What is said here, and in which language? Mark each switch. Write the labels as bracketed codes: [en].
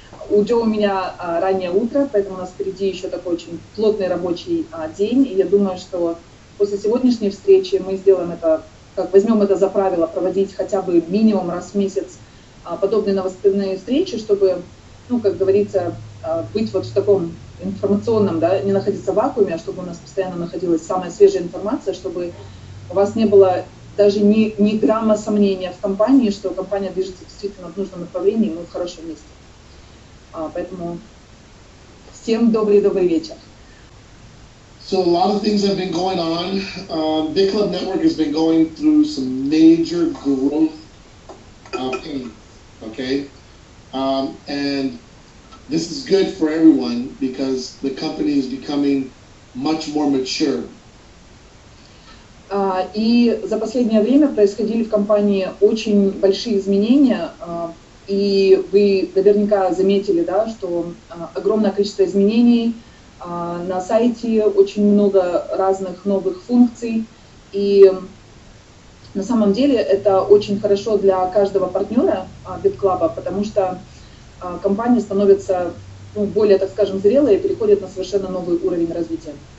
[ru] У Джо у меня раннее утро, поэтому у нас впереди еще такой очень плотный рабочий день, и я думаю, что после сегодняшней встречи мы сделаем это, возьмем это за правило, проводить хотя бы минимум раз в месяц подобные новостные встречи, чтобы, ну, как говорится, быть вот в таком информационном, да, не находиться в вакууме, а чтобы у нас постоянно находилась самая свежая информация, чтобы у вас не было даже ни грамма сомнения в компании, что компания движется действительно в нужном направлении, мы в хорошем месте. Поэтому всем добрый вечер. [en] So a lot of things have been going on. Bitclub Network has been going through some major growth pain, okay? And this is good for everyone because the company is becoming much more mature. [ru] И за последнее время происходили в компании очень большие изменения, и вы наверняка заметили, да, что огромное количество изменений на сайте, очень много разных новых функций, и на самом деле это очень хорошо для каждого партнера Bitclub, потому что компания становится, ну, более, так скажем, зрелой и переходит на совершенно новый уровень развития.